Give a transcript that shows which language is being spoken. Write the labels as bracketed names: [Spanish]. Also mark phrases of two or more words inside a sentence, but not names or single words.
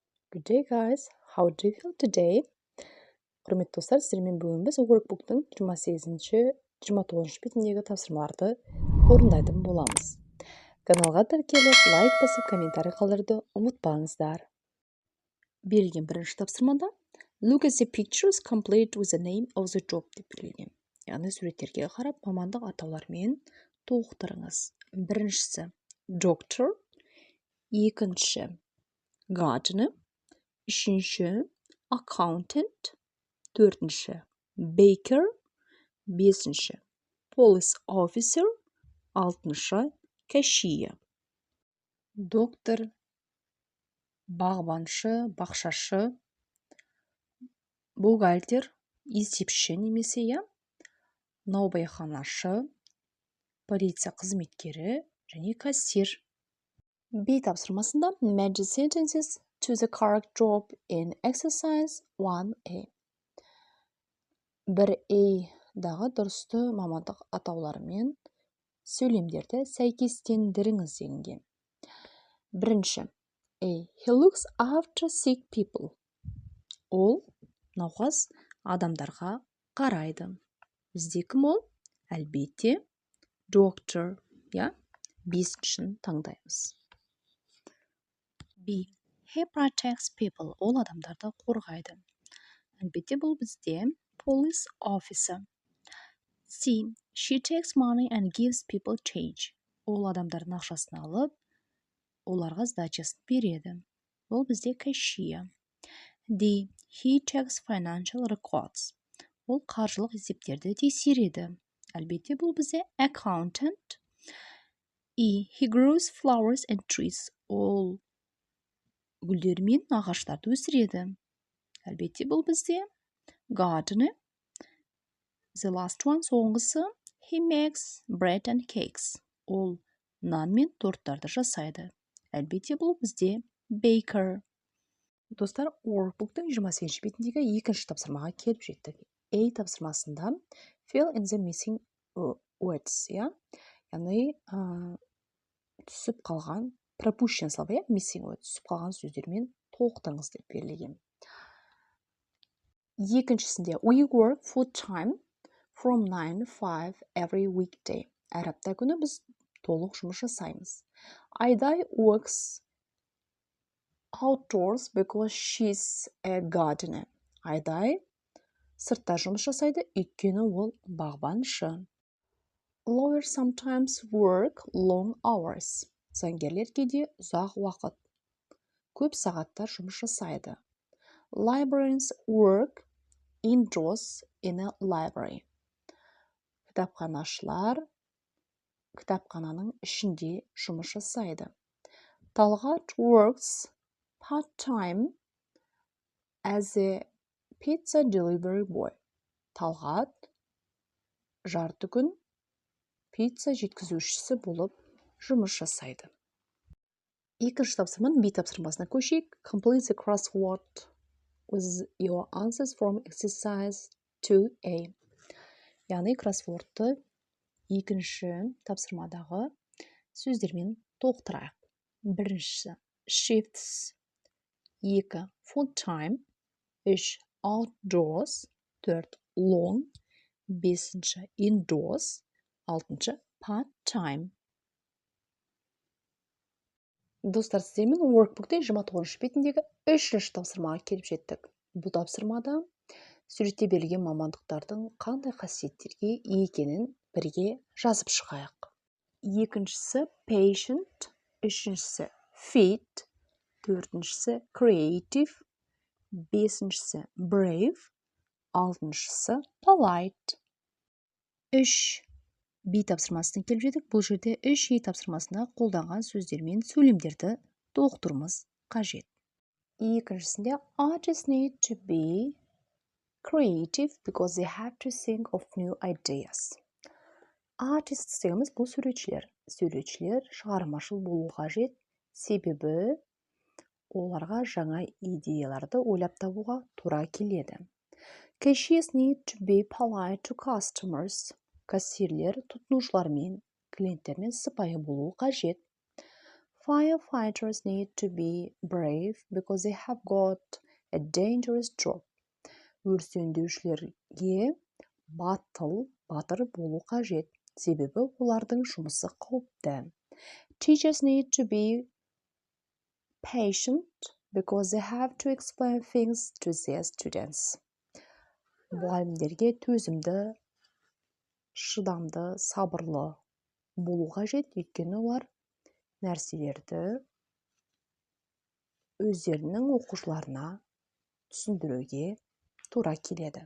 [English] Good day guys, how do you feel today? [Kazakh] Құрметті достар, сіздермен бүгін біз Workbook'тың 28-29 бетіндегі тапсырмаларды орындайтын боламыз. Каналға тіркеліп, лайк басып, комментарий қалдыруды ұмытпаңыздар. Берілген бірінші тапсырмада [English] Look at the pictures complete with the name of the job [Kazakh] деп берілген. Яғни суреттерге қарап, мамандық атаулармен толықтырыңыз. Біріншісі doctor, екінші gardener, үшінші accountant, төртінші baker, бесінші [English] police officer, [Kazakh] алтыншы cashier. Доктор, бағбаншы, бақшашы, бухгалтер, есепші немесе наубайханашы, полиция қызметкері және кассир. [English] B тапсырмасында match the sentences to the correct job in exercise 1A. [Kazakh] 1A-дағы дұрысты мамандық атауларымен сөйлемдерді сәйкестендіріңіз делінген. Бірінші A. [English] He looks after sick people. [Kazakh] Ол науқас адамдарға қарайды. Бізде кім ол? Әлбетте doctor, бесіншін таңдаймыз. [English] B. He protects people. [Kazakh] Ол адамдарды қорғайды. Әлбетте бұл бізде [English] police officer. C. She takes money and gives people change. [Kazakh] Ол адамдардың ақшасын алып, оларға сдачасын береді. Ол бізде cashier. D. [English] He checks financial records. [Kazakh] Ол қаржылық есептерді тексереді. Әлбетте бұл бізде accountant. E. [English] He grows flowers and trees. [Kazakh] Ол гүлдер мен ағаштарды өсіреді. Әлбетте бұл бізде gardener. [English] The last one, соңғысы, he makes bread and cakes. [Kazakh] Ол нан мен торттарды жасайды. Әлбетте бұл бізде baker. Достар, Workbook'тың 28 бетіндегі екінші тапсырмаға келіп жеттік. [English] A тапсырмасында fill in the missing words, [Kazakh] яғни түсіп қалған [Russian] пропущен слова, [English] missing words, [Kazakh] түсіп қалған сөздермен толықтырыңыз деп берілген. [English] Екіншісінде we work full time from 9 to 5 every weekday. [Kazakh] Әр апта күні біз толық жұмыс жасаймыз. [English] Айдай works outdoors because she's a gardener. [Kazakh] Айдай сыртта жұмыс жасайды, өйткені ол бағбаншы. [English] Lawyers sometimes work long hours. [Kazakh] Заңгерлер кейде ұзақ уақыт, көп сағаттар жұмыс жасайды. [English] Librarians work indoors in a library. [Kazakh] Кітапханашылар кітапхананың ішінде жұмыс жасайды. [English] Талғат works part-time as a pizza delivery boy. [Kazakh] Талғат жарты күн пицца жеткізушісі болып жұмыс жасайды. Екінші тапсырманың B тапсырмасына көшейік. [English] Complete the crossword with your answers from exercise 2A. [Kazakh] Яғни кроссвордты екінші тапсырмадағы сөздермен толықтырайық. Біріншісі shifts, екі [English] full time, [Kazakh] үш outdoors, төрт long, бесінші indoors, алтыншы [English] part time. [Kazakh] Достар, сіздермен Workbook'тың 29 бетіндегі үшінші тапсырмаға келіп жеттік. Бұл тапсырмада суретте берілген мамандықтардың қандай қасиеттерге екенін бірге жазып шығайық. Екіншісі patient, үшіншісі fit, төртіншісі creative, бесіншісі brave, алтыншысы polite. 3. B тапсырмасына келіп жеттік. Бұл жерде 3 тапсырмасында қолданған сөздермен сөйлемдерді толықтыруымыз қажет. [English] Екіншісінде artists need to be creative because they have to think of new ideas. [Kazakh] Artists дегеніміз бұл суретшілер. Суретшілер шығармашыл болу қажет, себебі оларға жаңа идеяларды ойлап табуға тура келеді. [English] Cashiers need to be polite to customers. [Kazakh] Кассирлер тұтынушылармен, клиенттермен сыпайы болуы қажет. [English] Firefighters need to be brave because they have got a dangerous job. [Kazakh] Өрт сөндірушілерге батыр болу қажет, себебі олардың жұмысы қауіпті. [English] Teachers need to be patient because they have to explain things to their students. [Kazakh] Мұғалімдерге төзімді, шыдамды, сабырлы болу қажет, өйткені олар нәрселерді өздерінің оқушыларына түсіндіруге тура келеді.